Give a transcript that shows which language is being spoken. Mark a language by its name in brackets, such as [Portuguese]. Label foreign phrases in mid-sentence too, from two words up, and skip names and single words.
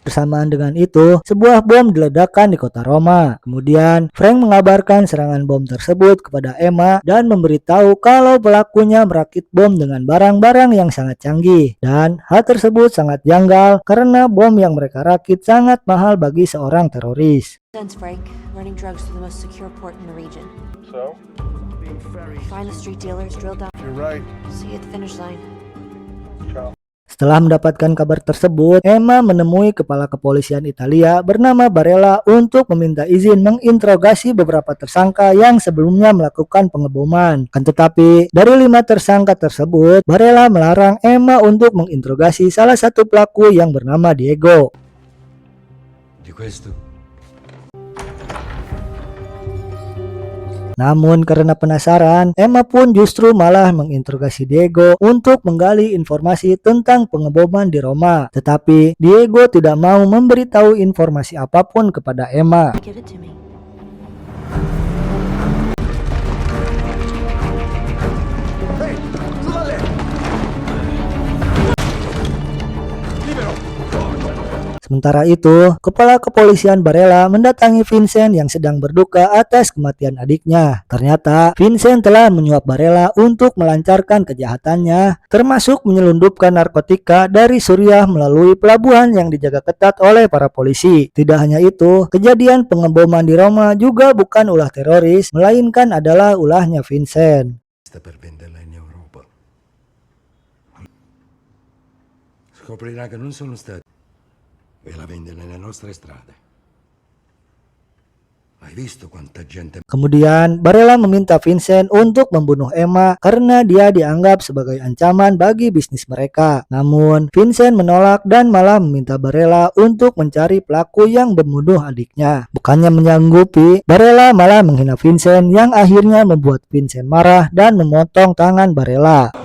[Indonesian] Bersamaan dengan itu, sebuah bom diledakkan di kota Roma. Kemudian, Frank mengabarkan serangan bom tersebut kepada Emma dan memberitahu kalau pelakunya merakit bom dengan barang-barang yang sangat canggih. Dan hal tersebut sangat janggal karena bom yang mereka rakit sangat mahal bagi seorang teroris. [English] Sense, Frank. Running drugs through the most secure port in the region. So? Find the street dealers, drill down. You're right. See you at the finish line. Ciao. [Indonesian] Setelah mendapatkan kabar tersebut, Emma menemui kepala kepolisian Italia bernama Barella untuk meminta izin menginterogasi beberapa tersangka yang sebelumnya melakukan pengeboman. Kan tetapi, dari 5 tersangka tersebut, Barella melarang Emma untuk menginterogasi salah satu pelaku yang bernama Diego. [Italian] Di questo? [Indonesian] Namun karena penasaran, Emma pun justru malah menginterogasi Diego untuk menggali informasi tentang pengeboman di Roma. Tetapi Diego tidak mau memberitahu informasi apapun kepada Emma. [English] Give it to me. [Indonesian] Sementara itu, kepala kepolisian Barella mendatangi Vincent yang sedang berduka atas kematian adiknya. Ternyata, Vincent telah menyuap Barella untuk melancarkan kejahatannya, termasuk menyelundupkan narkotika dari Suriah melalui pelabuhan yang dijaga ketat oleh para polisi. Tidak hanya itu, kejadian pengeboman di Roma juga bukan ulah teroris, melainkan adalah ulahnya Vincent. [Italian] Sta per venderla in Europa. Scoprirà che non sono stati e la vende nelle nostre strade. Hai visto quanta gente... [Indonesian] Kemudian, Barella meminta Vincent untuk membunuh Emma karena dia dianggap sebagai ancaman bagi bisnis mereka. Namun, Vincent menolak dan malah meminta Barella untuk mencari pelaku yang membunuh adiknya. Bukannya menyanggupi, Barella malah menghina Vincent yang akhirnya membuat Vincent marah dan memotong tangan Barella.